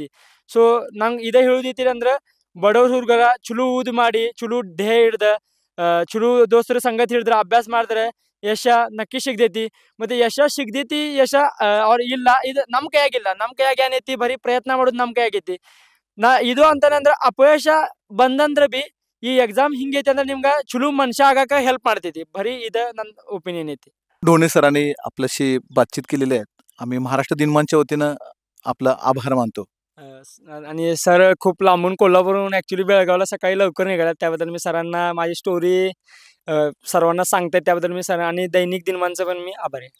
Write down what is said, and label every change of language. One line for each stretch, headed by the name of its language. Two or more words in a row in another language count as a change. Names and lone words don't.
Kannada: ಸೊ ನಂಗೆ ಇದೇ ಹೇಳುದೈತಿ ಅಂದ್ರೆ ಬಡವ್ರ ಹುಡುಗರ ಚಲೋ ಓದ್ ಮಾಡಿ, ಚಲೋ ಧ್ಯೇಯ ಹಿಡ್ದ, ಚಲೋ ದೋಸ್ತರ ಸಂಗತಿ ಹಿಡಿದ್ರೆ, ಅಭ್ಯಾಸ ಮಾಡಿದ್ರೆ ಯಶ ನಕ್ಕಿ ಸಿಗ್ತೈತಿ. ಮತ್ತೆ ಯಶ ಸಿಗ್ತೈತಿ, ಯಶ ಅವ್ರ ಇಲ್ಲ, ಇದು ನಮ್ಮ ಕೈಯಾಗಿಲ್ಲ. ನಮ್ಮ ಕೈಯಾಗ ಏನೈತಿ, ಬರೀ ಪ್ರಯತ್ನ ಮಾಡೋದು ನಮ್ಮ ಕೈಯಾಗೈತಿ. ಇದು ಅಂತಾನೆ ಅಂದ್ರೆ ಅಪಯಶ ಬಂದಂದ್ರೆ ಬಿ ಈ ಎಕ್ಸಾಮ್ ಹಿಂಗೈತಿ ಅಂದ್ರೆ ನಿಮ್ಗೆ ಚಲೋ ಮನುಷ್ಯ ಆಗಾಕ ಹೆಲ್ಪ್ ಮಾಡ್ತೈತಿ. ಬರೀ ಇದು ನನ್ನ ಒಪಿನಿಯನ್ ಐತಿ.
Marathi: ढोणे सरांनी आपल्याशी बातचीत केलेली आहे. आम्ही महाराष्ट्र दिनमानच्या वतीनं आपलं आभार मानतो. आणि सर खूप लांबून कोल्हापूरहून ॲक्च्युली बेळगावला सकाळी लवकर निघाला, त्याबद्दल मी सरांना माझी स्टोरी सर्वांना सांगतायत त्याबद्दल मी सर आणि दैनिक दिनमानचं पण मी आभारी आहे.